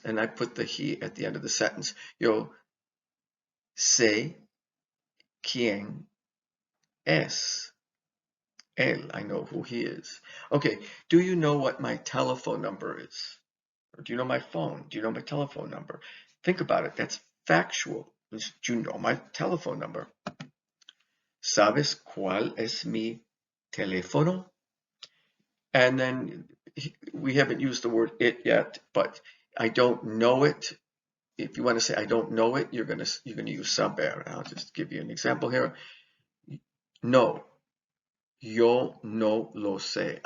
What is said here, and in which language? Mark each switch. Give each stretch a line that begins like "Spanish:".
English: And I put the he at the end of the sentence.
Spanish: Yo sé quién es. Él.
English: I know who he is. Okay, do you know what my telephone number is? Or do you know my phone? Do you know my telephone number? Think about it. That's factual. Do you know my telephone number?
Spanish: ¿Sabes cuál es mi teléfono?
English: And then we haven't used the word it yet, but I don't know it. If you want to say I don't know it, you're gonna use saber. I'll just give you an example here.
Spanish: No, yo no lo sé.